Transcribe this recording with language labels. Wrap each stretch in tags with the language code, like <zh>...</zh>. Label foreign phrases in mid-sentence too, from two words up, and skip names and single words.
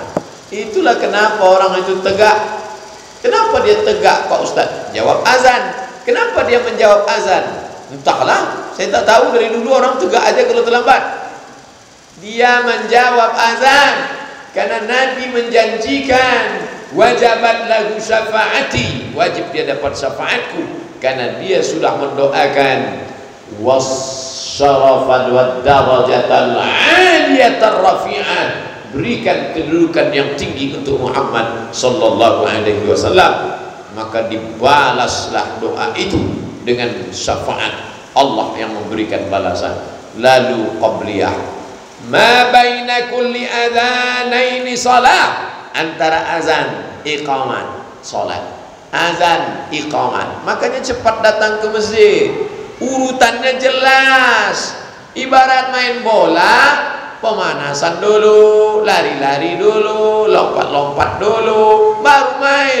<id>Itulah kenapa orang itu tegak. Kenapa dia tegak Pak Ustaz? Jawab azan. Kenapa dia menjawab azan? Entahlah, saya tak tahu, dari dulu orang tegak aja kalau terlambat. Dia menjawab azan karena Nabi menjanjikan</id> <ar>وجبت له شفاعتي,</ar> <id>wajib dia dapat syafaatku, karena dia sudah mendoakan</id> <ar>والشرف والدرجة العالية الرفيعة,</ar> <id>berikan kedudukan yang tinggi untuk Muhammad</id> <ar>صلى الله عليه وسلم.</ar> <id>Maka dibalaslah doa itu dengan syafaat, Allah yang memberikan balasan. Lalu qabliyah,</id> <ar>ما بين كل أذانين صلاة,</ar> <id>antara azan iqamat salat, azan iqamat. Makanya cepat datang ke masjid, urutannya jelas. Ibarat main bola, pemanasan dulu, lari-lari dulu, lompat-lompat dulu, baru main.</id>